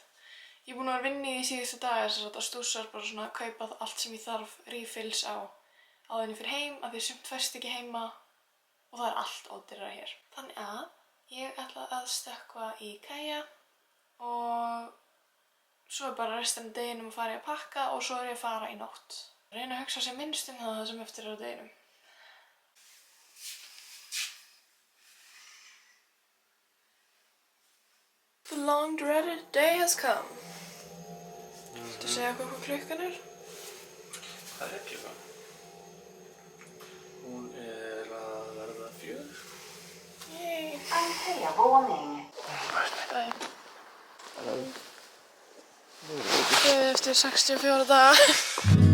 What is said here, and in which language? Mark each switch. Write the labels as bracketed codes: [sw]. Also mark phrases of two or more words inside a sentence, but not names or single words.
[is] Ég er búin að vera vinna í því síðustu dagar þess að stússar bara svona að kaupa allt sem ég þarf refills á áður en ég fer heim, af því sumt fæst ekki heima og það er allt ódýrara hér. Þannig að ég ætla að stökkva í Kaja og svo er bara restina af deginum að fara í að pakka og svo er ég að fara í nótt. Reyna að hugsa sér minnst það sem eftir er á deginum. [en] The long dreaded day has come. [is] Viltu segja okkur hvað klukkan er? Hvað er klukkan? Hún er að verða 4. Yay! Antea våning. Bye. Eftir 64 daga.